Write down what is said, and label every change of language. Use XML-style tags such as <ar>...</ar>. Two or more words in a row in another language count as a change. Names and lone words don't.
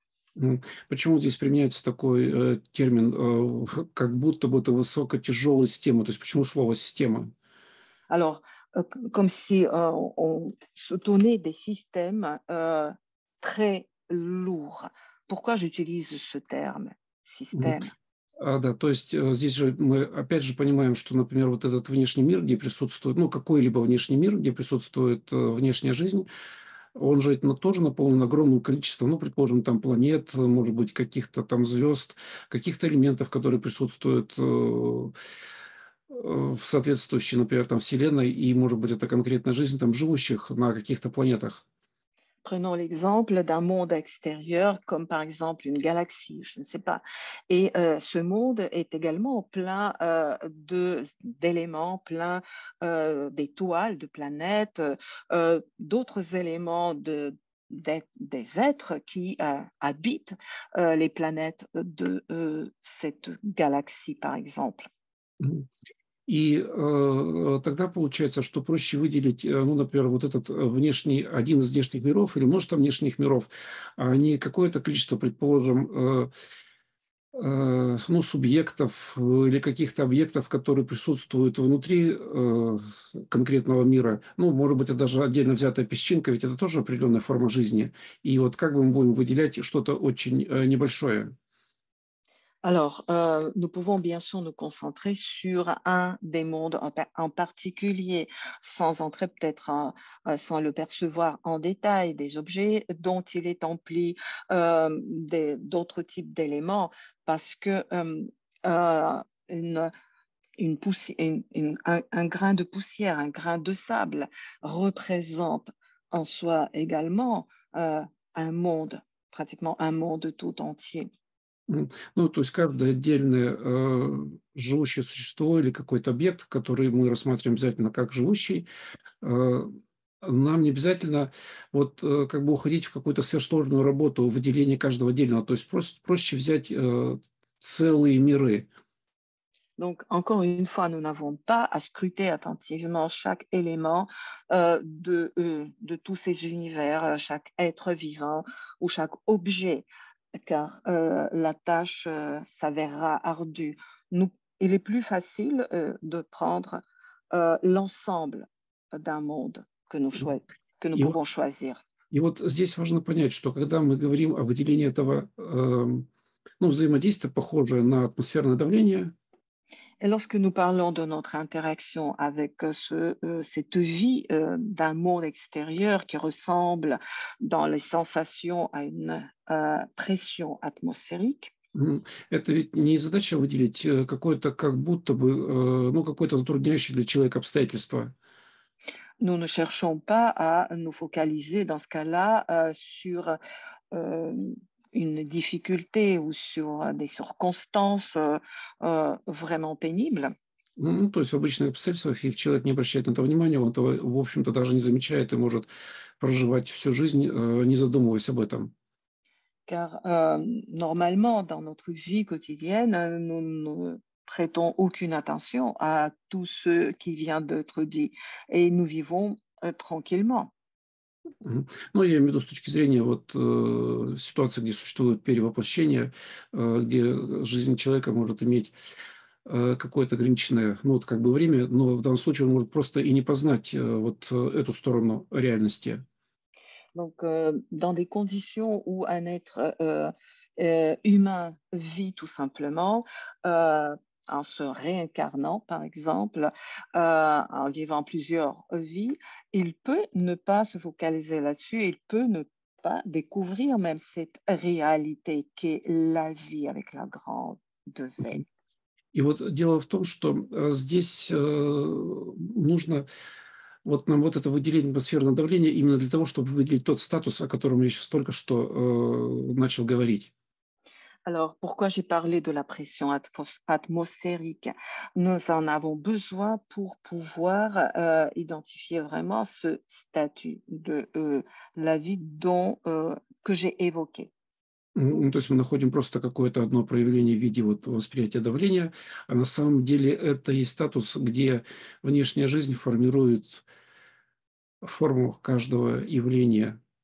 <ru>Почему здесь применяется такой термин, как будто бы это высокотяжелая система? То есть почему слово «система»?</ru> <fr>Alors, comme si on se donnait des systèmes très lourds. Pourquoi j'utilise ce terme, Мгм. système?</fr> <ru>Да, то есть здесь же мы опять же понимаем, что, например, вот этот внешний мир, где присутствует, ну, какой-либо внешний мир, где присутствует внешняя жизнь, он же тоже наполнен огромным количеством, ну, предположим, там планет, может быть, каких-то там звезд, каких-то элементов, которые присутствуют в соответствующей, например, там Вселенной, и, может быть, это конкретная жизнь там живущих на каких-то планетах.</ru> <fr>Prenons l'exemple d'un monde extérieur, comme par exemple une galaxie, je ne sais pas. Et ce monde est également plein d'éléments, plein d'étoiles, de planètes, d'autres éléments des êtres qui habitent les planètes de cette galaxie, par exemple. Мгм.</fr> <ru>И тогда получается, что проще выделить, ну, например, вот этот внешний, один из внешних миров или множество внешних миров, а не какое-то количество, предположим, ну, субъектов или каких-то объектов, которые присутствуют внутри конкретного мира. Ну, может быть, это даже отдельно взятая песчинка, ведь это тоже определенная форма жизни. И вот как бы мы будем выделять что-то очень небольшое?</ru> <fr>Alors, nous pouvons bien sûr nous concentrer sur un des mondes en particulier, sans entrer peut-être sans le percevoir en détail, des objets dont il est empli, d'autres types d'éléments, parce que une, un grain de poussière, un grain de sable représente en soi également un monde, pratiquement un monde tout entier.</fr> <ru>Ну, то есть каждое отдельное живущее существо или какой-то объект, который мы рассматриваем обязательно как живущий, э, нам не обязательно вот как бы уходить в какую-то сверхсложную работу выделения каждого отдельного. То есть проще взять целые миры.</ru> <fr>Donc, encore une fois, nous n'avons pas à scruter attentivement chaque élément de tous ces univers, chaque être vivant ou chaque objet, car la tâche s'avérera ardue. Il est plus facile de prendre l'ensemble d'un monde que nous</fr> <ru>И вот,</ru> <fr>pouvons choisir.</fr> <ru>и вот здесь важно понять, что когда мы говорим о выделении этого ну, взаимодействия, похожее на атмосферное давление,</ru> <fr>Et lorsque nous parlons de notre interaction avec cette vie d'un monde extérieur qui ressemble dans les sensations à une pression atmosphérique,</fr> <ru>это ведь не задача выделить какое-то как будто бы, ну, какое-то затрудняющее для человека обстоятельство.</ru> <fr>nous ne cherchons pas à nous focaliser dans ce cas-là sur euh, une difficulté ou sur des circonstances vraiment pénibles.</fr> <ru>Ну, то есть в обычных обстоятельствах, если человек не обращает на это внимания, он этого, в общем-то, даже не замечает и может проживать всю жизнь, не задумываясь об этом.</ru> <fr>Car normalement, dans notre vie quotidienne, nous ne prêtons aucune attention à tout ce qui vient d'être dit et nous vivons tranquillement. Мгм.</fr> <ru>Ну, я имею в виду с точки зрения вот ситуации, где существует перевоплощение, где жизнь человека может иметь какое-то ограниченное, ну, вот как бы время, но в данном случае он может просто и не познать эту сторону реальности.</ru> <fr>Donc, dans des conditions où un être humain vit tout simplement, en se réincarnant, par exemple, en vivant plusieurs vies, il peut ne pas se focaliser là-dessus, il peut ne pas découvrir même cette réalité qu'est la vie avec la grande V.</fr> <ru>И вот дело в том, что здесь нужно вот нам вот это выделение атмосферного давления именно для того, чтобы выделить тот статус, о котором я сейчас только что начал говорить.</ru> <fr>Alors, pourquoi j'ai parlé de la pression atmosphérique? Nous en avons besoin pour pouvoir identifier vraiment ce statut de la vie que j'ai évoqué.</fr> <ru>Ну, то есть мы находим просто какое-то одно проявление в виде вот восприятия давления, а на самом деле это есть статус, где внешняя жизнь формирует форму каждого явления</ru>